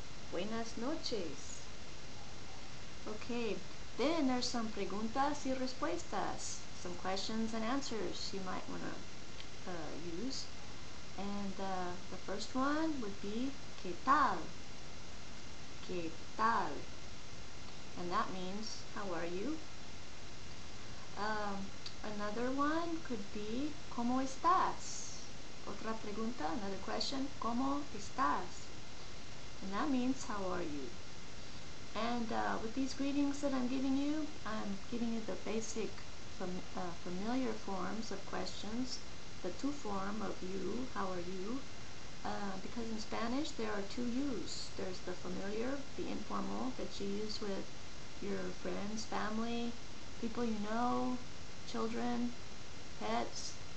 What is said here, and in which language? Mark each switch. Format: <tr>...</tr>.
<es>Buenas noches.</es> <en>Okay, then there's some</en> <es>preguntas y respuestas,</es> <en>some questions and answers you might want to use. And the first one would be</en> <es>¿qué tal? ¿Qué tal?</es> <en>And that means, how are you? Another one could be</en> <es>¿cómo estás? Otra pregunta,</es> <en>another question,</en> <es>¿cómo estás?</es> <en>And that means, how are you? And with these greetings that I'm giving you the basic familiar forms of questions, the to form of you, how are you? Because in Spanish there are two yous. There's the familiar, the informal, that you use with your friends, family, people you know, children, pets.</en>